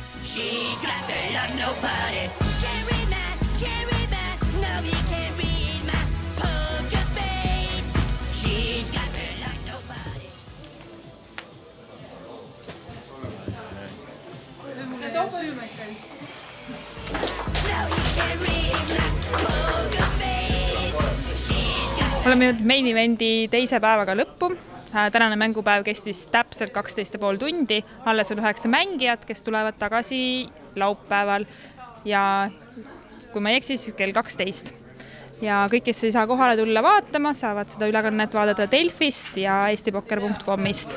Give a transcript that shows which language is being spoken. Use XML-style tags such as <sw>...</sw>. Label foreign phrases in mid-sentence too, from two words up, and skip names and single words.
<en>She's got the love nobody can read my, no he can't read my poker face. She's got the love nobody.</en> <et>See topeltmärke.</et> <en>No he can't read my poker face. She's got</en> <et>oleme jõudnud</et> <en>main eventi</en> <et>teise päevaga lõppu. Tänane mängupäev kestis täpselt 12,5 tundi. Alles on 9 mängijat, kes tulevad tagasi laupäeval ja kui ma ei eksi, siis kell 12. Ja kõik, kes ei saa kohale tulla vaatama, saavad seda ülekannet vaadata Delfist ja eestipokker.comist.</et>